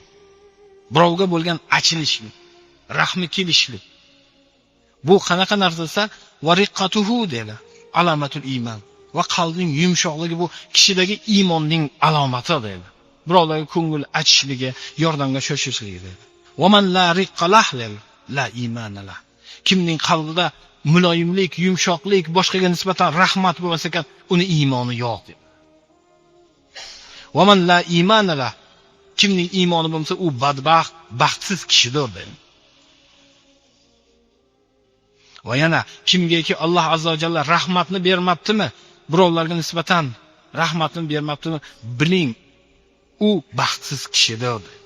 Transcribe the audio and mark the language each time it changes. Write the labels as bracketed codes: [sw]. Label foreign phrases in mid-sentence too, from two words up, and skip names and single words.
[uz] Birovga bo'lgan achinishlik, rahmi kelishlik. Bu qanaqa narsa desa, variqatuhu dedi. [ar] علامة الإيمان. [uz] Va qalbning yumshoqligi bu kishidagi iymonning alomati dedi. Birovlarga ko'ngil achishligi, yordamga shoshishligi dedi. [ar] ومن لا رقة له لا إيمان. [uz] Kimning qalbida muloyimlik, yumshoqlik, boshqaga nisbatan rahmat bo'lsa ekan, uni iymoni yo'q dedi. [ar] ومن لا إيمان. [uz] Kimning iymoni bo'lsa, u badbaxt, baxtsiz kishidir dedi. Va yana kimgaki [ar] الله عز وجل [uz] rahmatni bermabdimi, birovlarga nisbatan rahmatni bermabdimi, biling, u baxtsiz kishidir.